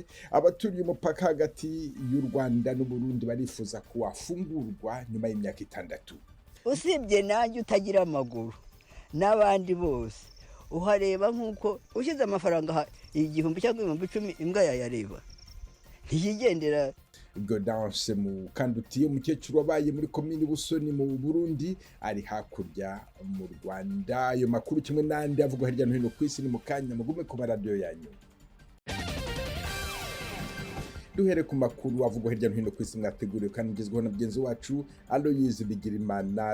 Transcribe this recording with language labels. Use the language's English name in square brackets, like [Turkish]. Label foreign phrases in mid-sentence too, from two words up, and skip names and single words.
[Kinyarwanda] Abaturiye umupaka hagati y'u Rwanda n'u Burundi barifuza ko wafungurwa nyuma y'imyaka 6. Usibye nanjye utagira amaguru n'abandi bose uhareba nk'uko ushyize amafaranga 1000 cyangwa 1010 imbwa yayareba ntiyigendera. Godance mu Kanduti, umukecuru wabaye muri komini Busoni mu Burundi, ari hakurya mu Rwanda. Ayo makuru kimwe n'andi avugwa hirya no hino ku isi ni mu kanya, mugume ku radio yanyu. Duhere ku makuru avugwa hirya no hino ku isi mwateguriwe kandi ugezweho na mugenzi wacu Aloyizi Bigirimana.